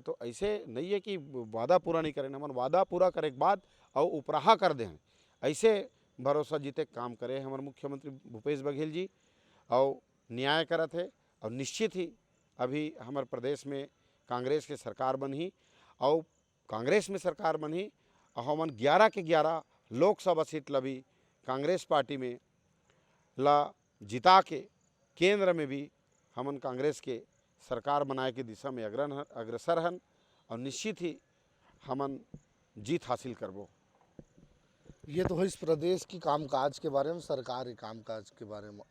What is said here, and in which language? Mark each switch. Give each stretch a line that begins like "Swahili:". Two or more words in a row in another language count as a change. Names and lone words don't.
Chhattisgarhi: तो ऐसे नहीं है कि वादा पूरा नहीं करें, हमन वादा पूरा करे के बाद और उपराहा कर दें, ऐसे भरोसा जीते काम करे हमारे मुख्यमंत्री भूपेश बघेल जी और न्याय करत है। और निश्चित ही अभी हमारे प्रदेश में कांग्रेस के सरकार बनी और कांग्रेस में सरकार बनी और हमन 11 के 11 लोकसभा सीट लभी कांग्रेस पार्टी में ला जिता के केंद्र में भी हमन कांग्रेस के सरकार बनाए के दिशा में अग्रसर हन और निश्चित ही हमन जीत हासिल करबो। ये तो है इस प्रदेश की कामकाज के बारे में, सरकार के कामकाज के बारे में।